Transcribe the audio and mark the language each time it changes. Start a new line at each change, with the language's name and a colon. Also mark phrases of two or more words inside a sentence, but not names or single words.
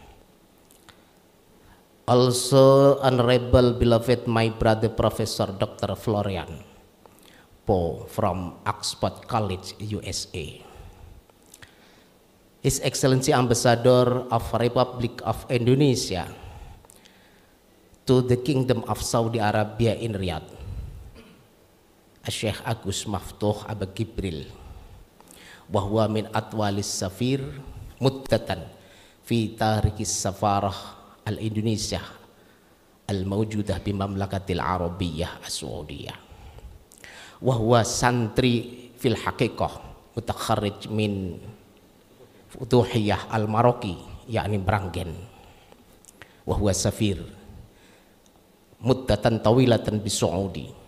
English: Also, honorable beloved, my brother Professor Dr. Florian Po from Oxford College, USA. His Excellency Ambassador of Republic of Indonesia to the Kingdom of Saudi Arabia in Riyadh,
Arabic: Syekh Agus Maftuh Aba Gibril, وهو من أطول السفير مدةً في تاريخ السفارة الإندونيسية الموجودة بالمملكة العربية السعودية، وهو santri في الحقيقة متخرج من Futuhiyah al-Maroki يعني Brangen، وهو سفير مدةً طويلةً بالسعودية.